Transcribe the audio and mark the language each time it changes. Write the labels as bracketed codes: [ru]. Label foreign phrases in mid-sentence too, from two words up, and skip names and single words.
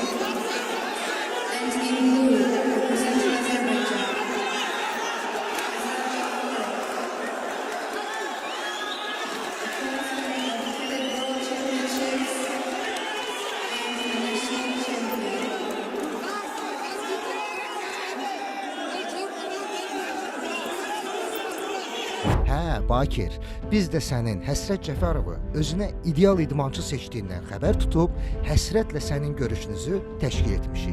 [en] And in blue, representing Azerbaijan. The World Championships and a national champion. [az] Hə, Bakir, biz də sənin Həsrət Cəfərovu özünə ideal idmançı seçdiyindən xəbər tutub, həsrətlə sənin görüşünüzü təşkil etmişik.